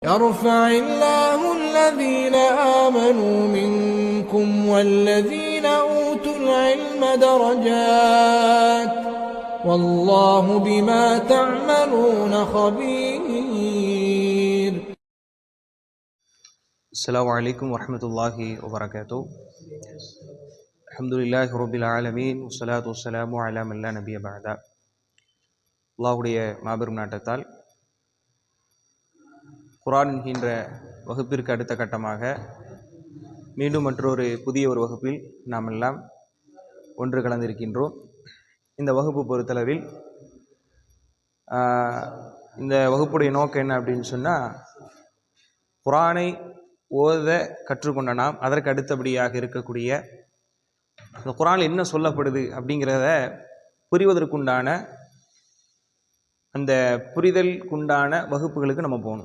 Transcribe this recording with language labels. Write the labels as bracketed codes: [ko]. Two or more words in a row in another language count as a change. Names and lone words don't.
[ar] يرفع الله الذين آمنوا منكم والذين أوتوا العلم درجات والله بما تعملون خبير. السلام عليكم ورحمة الله وبركاته. الحمد لله رب العالمين والصلاة والسلام على من لا نبي بعد. [ta] அல்லாஹ்வுடைய மாபெரும் நாட்டத்தால் குர்ஆன் என்கின்ற வகுப்பிற்கு அடுத்த கட்டமாக மீண்டும் மற்றொரு புதிய ஒரு வகுப்பில் நாம் எல்லாம் ஒன்று கலந்திருக்கின்றோம். இந்த வகுப்பு பொறுத்தளவில் இந்த வகுப்புடைய நோக்கம் என்ன அப்படின்னு சொன்னால், குர்ஆனை ஓத கற்றுக்கொண்ட நாம் அதற்கு அடுத்தபடியாக இருக்கக்கூடிய இந்த குர்ஆனில் என்ன சொல்லப்படுது அப்படிங்கிறத புரிவதற்குண்டான அந்த புரிதலுக்குண்டான வகுப்புகளுக்கு நம்ம போகணும்.